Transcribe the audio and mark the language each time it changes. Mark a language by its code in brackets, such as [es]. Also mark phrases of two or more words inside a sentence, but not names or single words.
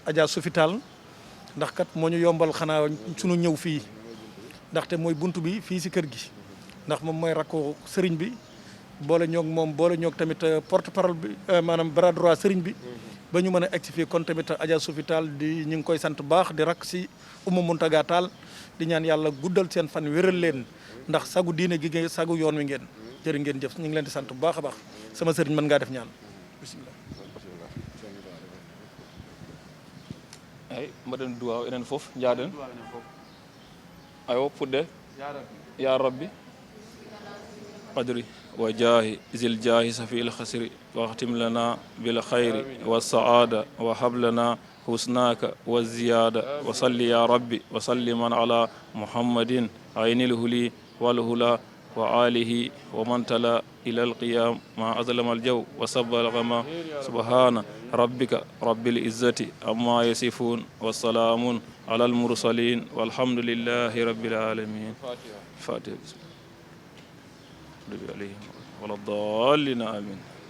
[wo] Adja Sofi Tall ndax kat moo ñu yombal xanaa sunu ñëw fii ndaxte mooy buntu bi fii si kër gi ndax moom mooy rakku sëriñ bi boole ñoog tamit [fr] porte parole [wo] bi maanaam [fr] bras droit [wo] sëriñ bi ba ñu mën a egg fii kon tamit Adja Sofi Tall di ñu ngi koy sant baax di rakk si Oumou Mountaga Tall di ñaan yàlla guddal seen fan wéral leen ndax sagu diine gi ngeen sagu yoon wi ngeen jërë ngeen jëf ñu ngi leen di sant bu baax a baax sama sëriñ mën ngaa def ñaan bismillah. [ff] ay mbaɗen duwaw enen fof jaaɗen ayo puɗɗe [ar] يا ربي قدري وجاه ذي الجاه صفي الخسر واختم لنا بالخير والسعادة وهب لنا حسناك وزيادة و وصل يا ربي وسلم على محمد عين الهدى والهدى وآله ومن تلا إلى القيام ما أظلم الجو وصب الغمام سبحان ربك رب العزة عما يصفون وسلام على المرسلين والحمد لله رب العالمين فاتحة عليهم ولا الضالين آمين.